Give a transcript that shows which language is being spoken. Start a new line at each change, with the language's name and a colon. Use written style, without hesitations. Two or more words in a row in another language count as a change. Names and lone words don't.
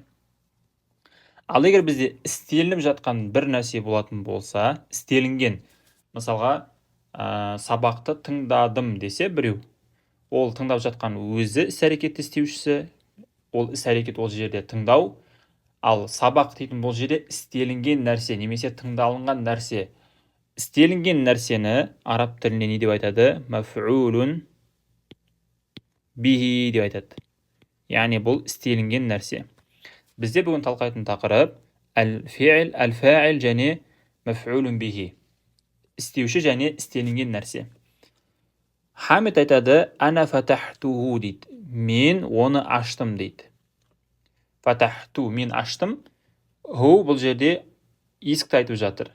Kazakh: Ал егер бізде істелініп жатқан бір нәрсе болатын болса, істелінген, мысалға, сабақты тыңдадым десе біреу, ол тыңдап жатқан өзі іс-әрекетті істеушісі, ол іс-әрекет ол жерде тыңдау, ал сабақ дейтін бұл жерде істелінген нәрсе немесе тыңдалынған нәрсе. Істелінген нәрсені араб тілінде не деп айтады?
Arabic: مفعول به
Kazakh: деп айтады. Яғни бұл істелінген нәрсе. Бізде бүгін талқылайтын тақырып әл-фи'л, әл-фа'ил және
Arabic: مفعول به.
Kazakh: Істеуші және істелінген нәрсе. Хамид айтады:
Arabic: "أنا فتحته"
Kazakh: дейді. Мен оны аштым дейді. Фатахту, мен аштым. Ху бұл жерде есікті айтып жатыр.